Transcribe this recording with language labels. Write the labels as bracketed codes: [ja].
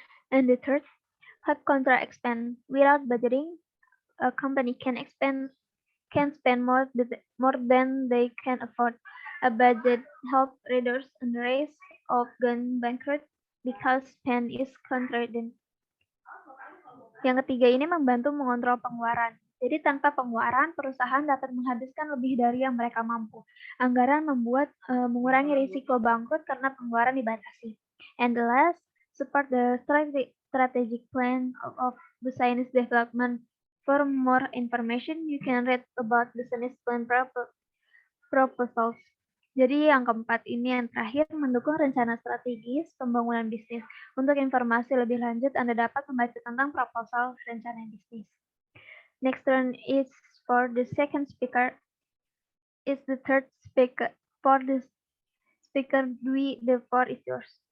[en] And the third, cut contra expense. Without budgeting, a company can spend more than they can afford. A budget helps reduce the risk of going bankrupt because spend is constrained. [id] Yang ketiga ini membantu mengontrol pengeluaran. Jadi tanpa pengeluaran, perusahaan dapat menghabiskan lebih dari yang mereka mampu. Anggaran mengurangi risiko bangkrut karena pengeluaran dibatasi. [en] And the last, support the strategic plan of business development. For more information, you can read about business plan proposals. [id] Jadi yang keempat ini yang terakhir, mendukung rencana strategis pembangunan bisnis. Untuk informasi lebih lanjut, Anda dapat membaca tentang proposal rencana bisnis. [en] Next turn is for the second speaker. Is the third speaker. For the speaker, Dwi, the floor is yours.